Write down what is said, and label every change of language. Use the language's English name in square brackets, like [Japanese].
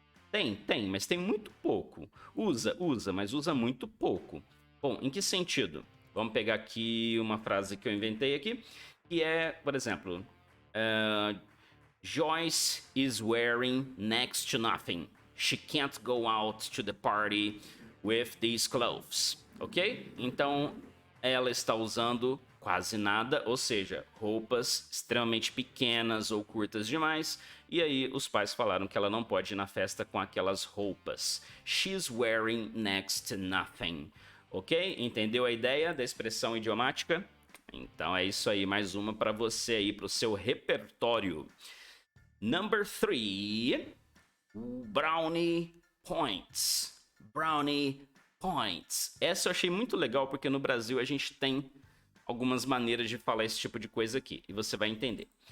[Portuguese] Tem, mas tem muito pouco. Usa, mas usa muito pouco. Bom, em que sentido? Vamos pegar aqui uma frase que eu inventei aqui, que é, por exemplo, [English] Joyce is wearing next to nothing. She can't go out to the party with these clothes. Ok? [Portuguese] Então, ela está usando quase nada, ou seja, roupas extremamente pequenas ou curtas demais. E aí, os pais falaram que ela não pode ir na festa com aquelas roupas. [English] She's wearing next to nothing. Ok? [Portuguese] Entendeu a ideia da expressão idiomática? Então é isso aí, mais uma para você aí, para o seu repertório. [English] Number 3, brownie points. [Portuguese] Brownie points. Essa eu achei muito legal porque no Brasil a gente tem algumas maneiras de falar esse tipo de coisa aqui e você vai entender.